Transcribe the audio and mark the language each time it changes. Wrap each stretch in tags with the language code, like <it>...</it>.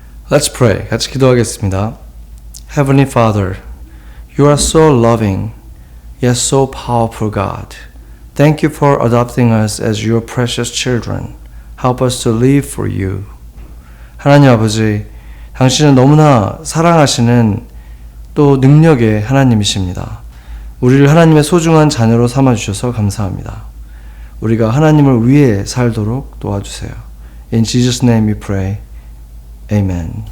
<en>Let's pray.</en> <ko>같이 기도하겠습니다.</ko> <en>Heavenly Father, you are so loving, yet so powerful God. Thank you for adopting us as your precious children. Help us to live for you.</en> <ko>하나님 아버지, 당신은 너무나 사랑하시는 또 능력의 하나님이십니다. 우리를 하나님의 소중한 자녀로 삼아주셔서 감사합니다. 우리가 하나님을 위해 살도록 도와주세요.</ko> <en>In Jesus' name we pray. Amen.</en>